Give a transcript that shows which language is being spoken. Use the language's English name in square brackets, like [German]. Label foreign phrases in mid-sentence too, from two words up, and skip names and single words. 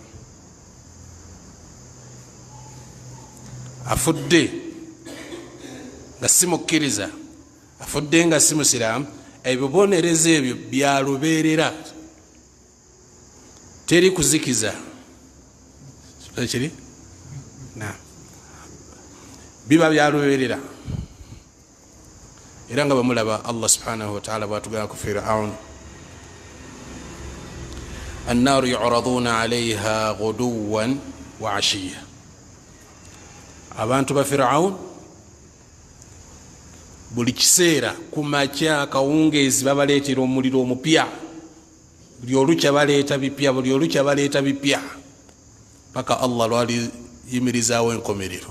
[Ganda] Afudde nga si mukkiriza, afudde nga si musiraamu, ebibonerezo ebyo byalubeerera, teri kuzikiza. Kiri? Na biba byalubeerera. Era nga bamulaba [Arabic] الله سبحانه وتعالى [Ganda] bwatugamba ku Firaun, [Arabic] النار يعرضون عليها غدوا وعشيا. [Ganda] Abantu ba Firaun buli kiseera ku makya kawungeezi babaleetera omuliro omupya. Buli olukya baleeta bipya, buli olukya baleeta bipya, paka Allah lwali yimirizaawo enkomerero.